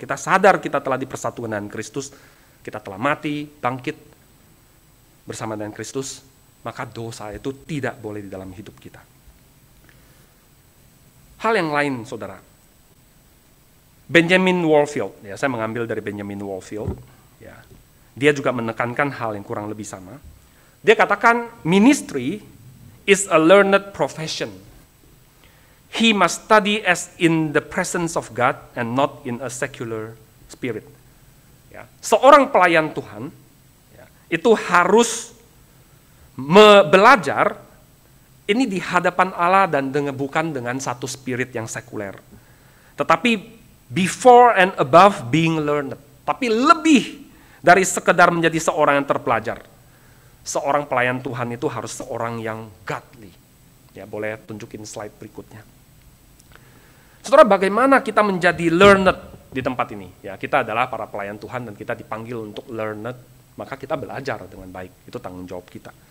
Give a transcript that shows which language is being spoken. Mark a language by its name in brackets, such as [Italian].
[Indonesian] Kita sadar kita telah dipersatukan dengan Kristus, kita telah mati, bangkit bersama dengan Kristus, maka dosa itu tidak boleh di dalam hidup kita. Hal yang lain, saudara. Benjamin Warfield, ya, saya mengambil dari Benjamin Warfield, ya. Dia juga menekankan hal yang kurang lebih sama. Dia katakan, [English] ministry is a learned profession. He must study as in the presence of God and not in a secular spirit. [Indonesian] Ya. Seorang pelayan Tuhan itu harus belajar ini di hadapan Allah dan bukan dengan satu spirit yang sekuler. Tetapi [English] before and above being learned. [Indonesian] Tapi lebih dari sekedar menjadi seorang yang terpelajar. Seorang pelayan Tuhan itu harus seorang yang godly. Ya, boleh tunjukin slide berikutnya. Saudara, bagaimana kita menjadi learned di tempat ini? Ya, kita adalah para pelayan Tuhan dan kita dipanggil untuk learned. Maka kita belajar dengan baik, itu tanggung jawab kita.